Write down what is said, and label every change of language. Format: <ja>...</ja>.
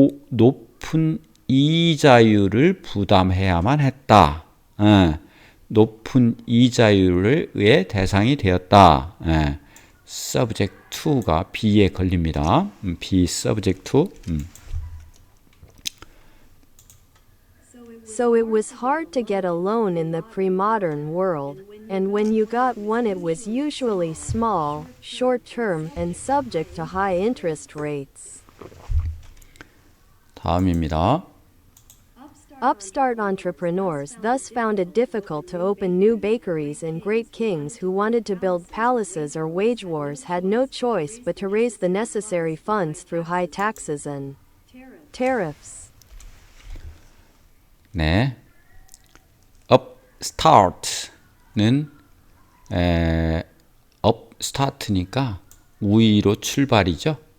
<ko>높은 이자율을 부담해야만 했다. 높은 이자율의 대상이 되었다. subject to가 B에 걸립니다. B subject to.</ko> <en>So it was hard to get a loan in the pre-modern world, and when you got one it was usually small, short-term, and subject to high interest rates.</en> <ko>다음입니다.</ko> <en>Upstart entrepreneurs thus found it difficult to open new bakeries, and great kings who wanted to build palaces or wage wars had no choice but to raise the necessary funds through high taxes and tariffs.</en> <ko>네, upstart는 upstart니까 위로 출발이죠.</ko>